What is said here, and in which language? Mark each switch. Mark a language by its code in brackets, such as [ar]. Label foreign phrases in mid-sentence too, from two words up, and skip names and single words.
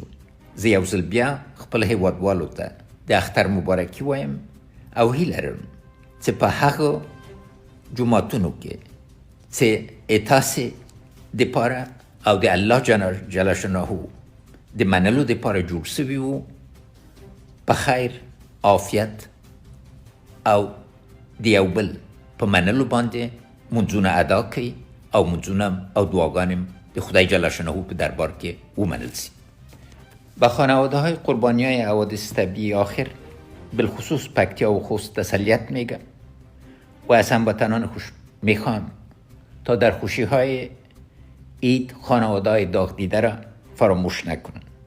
[ps] زه یو ځل بیا خپل هیوادوالو ته د اختر مبارکي وایم او هیله لرم چې په هغو جوماتونو کې چې تاسې دپاره او د الله [ar] جل شانه [ps] د منلو دپاره جوړ سوي وو، په خیر، عافیت او د یو بل په منلو باندې منځونه ادا کوي او منځونه او دعاګانې د خدای [ar] جل شانه [ps] په دربار کې ومنل سي. [fa] به خانواده های قربانی های حوادث طبیعی آخر بالخصوص پکتیا و خوست تسلیت میگم و از هموطنان میخوام تا در خوشی های عید خانواده های داغ دیده را فراموش نکنند.